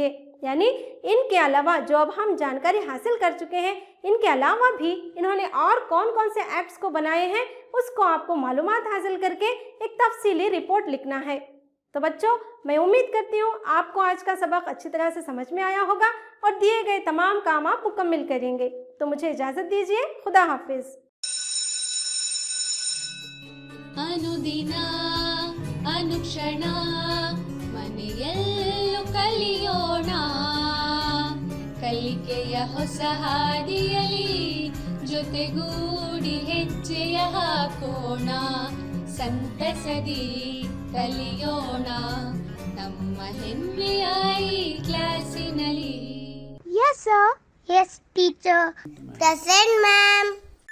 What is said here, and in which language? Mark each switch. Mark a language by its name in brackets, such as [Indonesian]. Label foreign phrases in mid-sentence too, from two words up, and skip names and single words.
[Urdu] یعنی ان کے علاوہ جو اب ہم جانکاری حاصل کر چکے ہیں، ان کے علاوہ بھی انہوں نے اور کون کون سے ایکٹس کو بنائے ہیں اس کو آپ کو معلومات حاصل کرکے ایک تفصیلی رپورٹ لکھنا ہے. تو بچوں، میں امید کرتی ہوں آپ کو آج کا سبق اچھی طرح سے سمجھ میں آیا ہوگا اور دیے گئے تمام کام آپ مکمل کریں گے. تو مجھے اجازت دیجیے، خدا حافظ. [Kannada] ಅನುದಿನ ಅನುಕ್ಷಣ ಮನೆಯಲ್ಲೂ ಕಲಿಯೋಣ, ಕಲಿಕೆಯ ಹೊಸ ಹಾದಿಯಲಿ ಜೊತೆಗೂಡಿ ಹೆಜ್ಜೆಯ ಹಾಕೋಣ, ಸಂತಸದಿ ಕಲಿಯೋಣ ನಮ್ಮ ಹೆಮ್ಮೆಯ ಈ ಕ್ಲಾಸಿನಲ್ಲಿ. [English] Yes, sir. Yes, teacher. Present, ma'am.